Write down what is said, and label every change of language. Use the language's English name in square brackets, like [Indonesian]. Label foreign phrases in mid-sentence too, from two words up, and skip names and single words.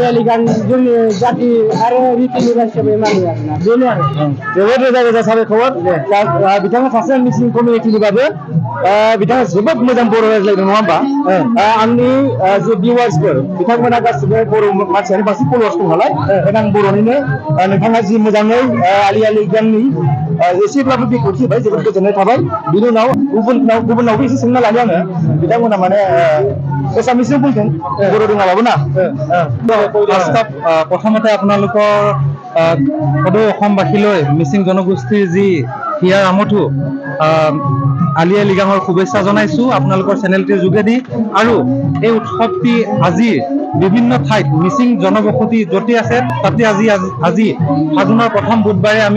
[Bodo] लिगां जोंनि जाति आरो रिति निवाज हिसाबै मानियो आरोना बेनो आरो जोबोद रोजा साबायखर बिथाङा सासे मिसिं कमिउनिटिनिबाबो बिथाङा जोबोद मोजां बर' रायज्लायदों नङा होमबा आंनि जे भिउवार्सफोर बिथांमोना गासिबो बर' मानसियानो बांसिन फलोवार्स दं नालाय आं बर'निनो नोंथाङा जि मोजाङै आलि लिगांनि एसेब्लाबो बेखेवथि होबाय जोबोद गोजोननाय थाबाय बिनि उनाव गुबुनावबो एसे सोंना लायो आङो बिथांमोना माने एसामिसजों बुंथों बर' रोङाबाबो ना [Assamese] প্ৰথমতে আপোনালোকৰ সদৌ অসমবাসীলৈ মিচিং জনগোষ্ঠীৰ যি হিয়াৰ আমঠু আলি লিগাঙৰ শুভেচ্ছা জনাইছো আপোনালোকৰ চেনেলটিৰ যোগেদি আৰু এই উৎসৱটি আজি বিভিন্ন ঠাইত মিচিং জনবসতি য'তে আছে তাতে আজি ফাগুনৰ প্ৰথম বুধবাৰে আমি